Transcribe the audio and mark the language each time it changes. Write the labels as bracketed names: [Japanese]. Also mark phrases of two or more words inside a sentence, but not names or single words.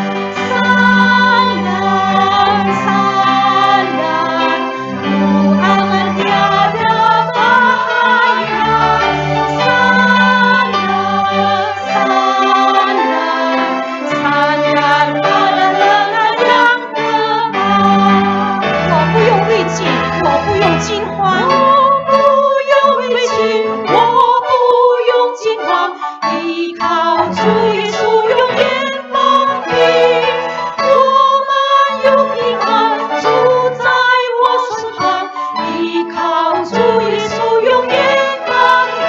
[Malay] Sandar, sandar, Tuhan tiada bahaya. Sandar, sandar, sandar pada lengan yang kekal. [Chinese] 我不用畏惧，我不用惊慌，我不用畏惧，我不用惊慌，依靠主耶稣永远保庇。我满有平安，主在我身旁，依靠主耶稣永远保庇。